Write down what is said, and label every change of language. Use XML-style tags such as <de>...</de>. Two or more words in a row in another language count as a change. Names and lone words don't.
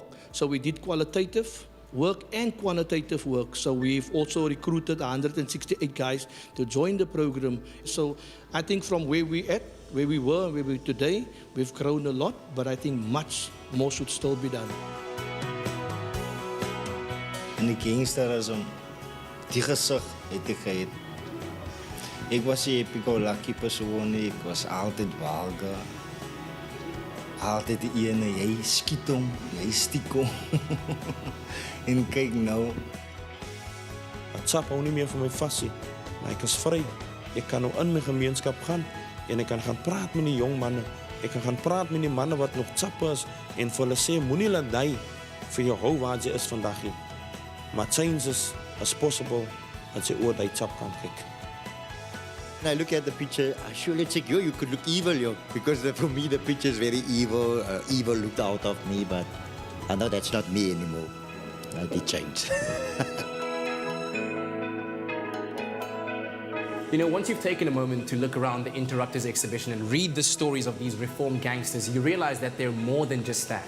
<en>So we did qualitative work and quantitative work. So we've also recruited 168 guys to join the program. So I think from where we were and where we are today, we've grown a lot, but I think much more should still be done.</en> <af>In die gangsterism, die gesig het ek gehad. Ek was 'n happy-go-lucky persoon, ek was altyd walge. Altyd die ene, jy skiet hom, jy stiek hom. En kyk nou. Het sap hou nie meer vir my vas nie, maar ek is vry. Ek kan nou in my gemeenskap gaan en ek kan gaan praat met die jong manne. Ek kan gaan praat met die manne wat nog tsappe is en vir hulle sê, moenie laat die vir jou hou waar jy is vandag nie. Maar</af> <en>change is possible</en> <af>as jy oor die tsap kan kyk.</af> <en>When I look at the picture, I surely check you could look evil, yo, because for me the picture is very evil, evil looked out of me, but I know that's not me anymore. I did change. You know, once you've taken a moment to look around the Interrupters exhibition and read the stories of these reformed gangsters, you realize that they're more than just that.</en>